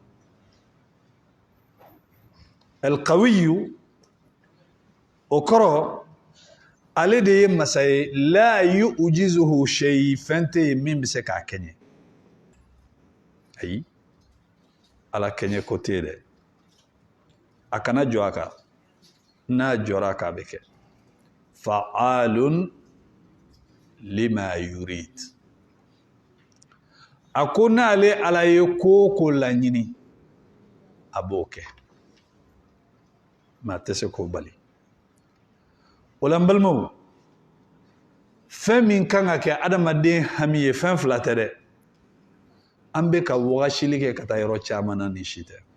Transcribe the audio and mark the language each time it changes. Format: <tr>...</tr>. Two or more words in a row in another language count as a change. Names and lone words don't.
<bm>alqawiyu o kɔrɔ ale de ye masa ye</bm> <ar>لا يعجزه شيء</ar> <bm>fɛn tɛ ye min bɛ se k'a kɛɲɛ ayi ala kɛɲɛ ko tɛ dɛ a kana jɔ a kan n'a jɔra a kan a bɛ kɛ</bm> <ar>فعال لما يريد</ar> <bm>a ko n'ale ala ye ko o ko laɲini a b'o kɛ maa tɛ se k'o bali o la n balimaw fɛn min kan ka kɛ adamaden hami ye fɛn fila tɛ dɛ an bɛ ka wagasili kɛ ka taa yɔrɔ caman na ni si tɛ</bm>